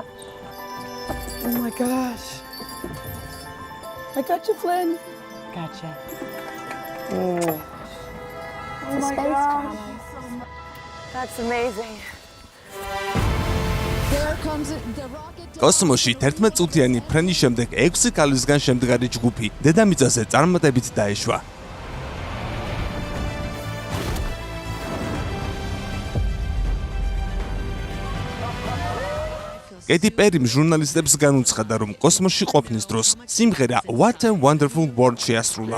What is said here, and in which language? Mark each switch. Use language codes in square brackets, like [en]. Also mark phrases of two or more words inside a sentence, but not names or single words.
[en] Oh my gosh. I got you, Flynn. Gotcha. Oh my space gosh. tunnel. That's amazing. There comes the rocket. [ka] კოსმოსში 11 წუთიანი ფრენის შემდეგ 6 ქალისგან შემდგარი ჯგუფი დედამიწაზე წარმატებით დაეშვა. კეიტი პერიმ ჟურნალისტებს განუცხადა, რომ კოსმოსში ყოფნის დროს სიმღერა What a Wonderful World შეასრულა.